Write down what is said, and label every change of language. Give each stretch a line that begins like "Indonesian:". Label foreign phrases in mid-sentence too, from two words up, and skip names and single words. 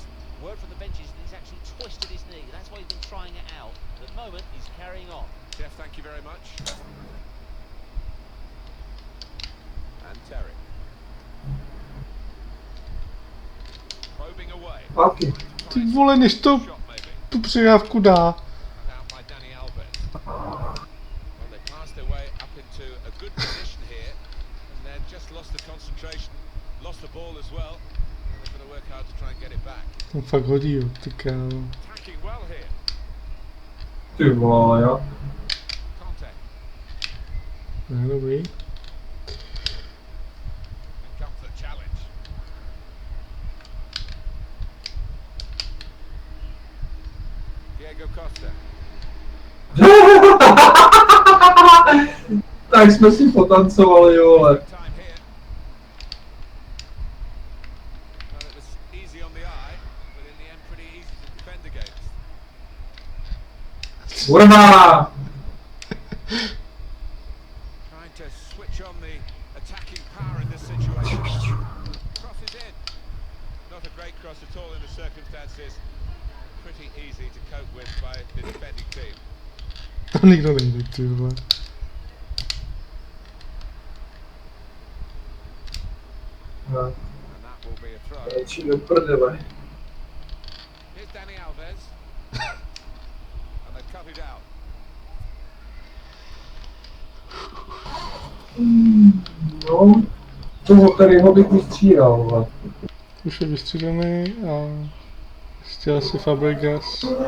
English: Word from the benches that he's actually twisted his knee. That's why he's been trying it out. At the moment, he's carrying on. Jeff, thank you very much. And Terry. Probing away. Paky.
Czech: Ty vole, než to
English: Shot maybe.
Czech: tu přihrávku dá.
English: Cut out by Dani Alves. Well, they passed their way up into a good position here, and then just lost the concentration, lost the ball as well. And they've got to work hard to try and get it back.
Czech: On fakt hodí, jo, ty kámo.
English: Attacking well here.
Czech: Ty vole, jo.
English: Conte.
Czech: Ne, dobrý.
English: And comes the challenge. Diego Costa.
Czech: Tak jsme si potancovali, jo, ale.
English: Time here. Well, it was easy on the eye, but in the end pretty easy to defend against.
Czech: Kurva!
English: Trying to switch on the attacking power in this situation. Cross is in. Not a great cross at all in the circumstances. Pretty easy to cope with by the defending team.
Czech: To nikdo nejde, ty vole. No,
English: And that will be a throw.
Czech: radši do prdele.
English: Here's Danny Alves. And they cut it out.
Czech: No, toho tady ho bych vystřídal, vole. Už je vystřídaný a ještě asi Fabregas.